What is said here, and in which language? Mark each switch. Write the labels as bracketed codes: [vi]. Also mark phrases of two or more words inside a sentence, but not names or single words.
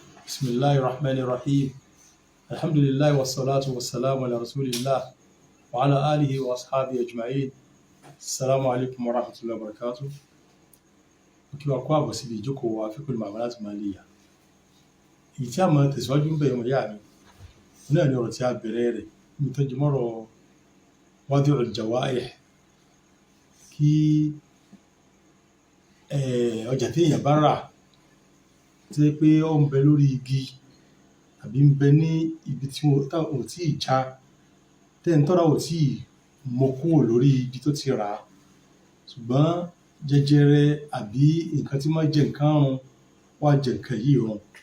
[ar] بسم الله الرحمن الرحيم الحمد لله والصلاة والسلام على رسول الله وعلى آله وأصحابه أجمعين السلام عليكم ورحمة الله وبركاته. [yo] kí wa kó àbọ̀ síbi ìjókòó wa [ar] فقه المعاملات المالية. [yo] èyí tí a máa tẹ̀síwájú ń bẹ̀ ọmọ ìyá mi náà ni ọ̀rọ̀ tí a bẹ̀rẹ̀ rẹ̀ níbi tó jẹ mọ́rọ̀ [ar] وضع الجوائح, [yo] kí ọjà tí èèyàn bá rà tí pé ó ń bẹ lórí igi àbí ń bẹ ní ibi tí ò tí ì já tẹ́ńtọ́ra ò tí ì mọ kúrò lórí igi tó ti rà á, ṣùgbọ́n jẹjẹrẹ àbí nǹkan tí máa jẹ nǹkan run wá jẹ nǹkan yìí run.